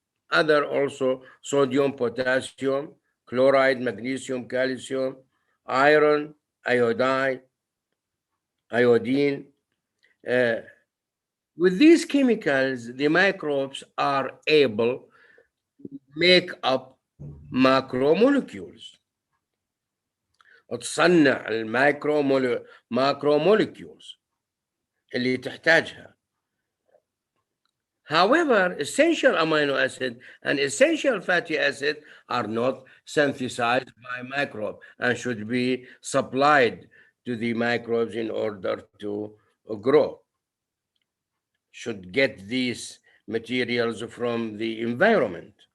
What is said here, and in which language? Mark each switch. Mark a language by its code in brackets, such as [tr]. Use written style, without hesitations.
[en] Other also sodium, potassium, chloride, magnesium, calcium, iron, iodine. Uh, with these chemicals, the microbes are able to make up macromolecules. [ar] تصنع macromolecules اللي تحتاجها. [en] However, essential amino acid and essential fatty acid are not synthesized by microbe and should be supplied to the microbes in order to grow. Should get these materials from the environment.